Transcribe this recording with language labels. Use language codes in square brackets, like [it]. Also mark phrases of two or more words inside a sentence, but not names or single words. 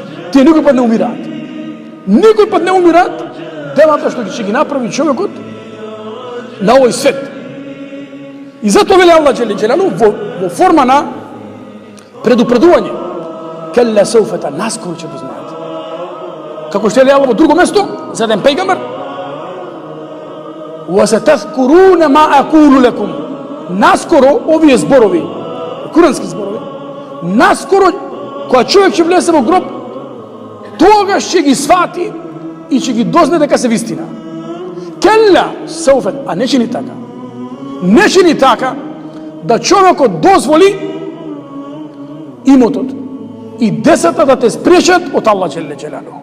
[mk] Тие никој пат не умираат. Никој пат не умираат делата што ќе ги направи човекот на овој свет. И затоа вели Аллах [ar] جل جلاله [mk] во форма на предупредување. [ar] كلا سوف, [mk] наскоро ќе го знаете. Како што вели Аллах во друго место за еден пејгамбер, [ar] وَسَتَذْكُرُونَ مَا أَقُولُ لَكُمْ. [mk] Наскоро овие зборови, курански зборови, наскоро кога човек ќе влезе во гроб, тогаш ќе ги свати и ќе ги дозне дека се вистина. [ar] كلا سوف, [mk] а не чини така. Не чини така да човекот дозволи имотот и децата да те спречат од Аллах [ar] جل جلاله.